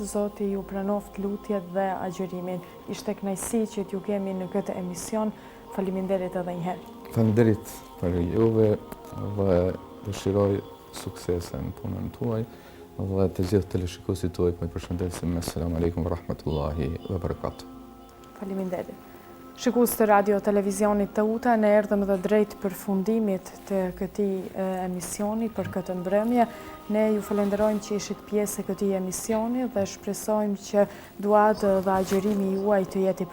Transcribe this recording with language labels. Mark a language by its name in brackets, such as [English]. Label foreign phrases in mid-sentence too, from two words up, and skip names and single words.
[Albanian] Zoti ju pranoft lutjet dhe agjërimin. Ishte kënaqësi që t'ju kemi në këtë emision. Faleminderit edhe një herë. Faleminderit për juve dhe dëshiroj suksese në punën tuaj dhe të gjithë teleshikuesit tuaj po ju përshëndesim me [Arabic] السلام عليكم ورحمة الله وبركاته. [Albanian] Faleminderit. Shikues të radio televizionit të UTA, ne erdhëm dhe drejt përfundimit të këtij emisioni për këtë mbrëmje. Ne ju falenderojmë që ishit pjesë e këtij emisioni dhe shpresojmë që duat dhe agjërimi juaj të jetë i pranuar.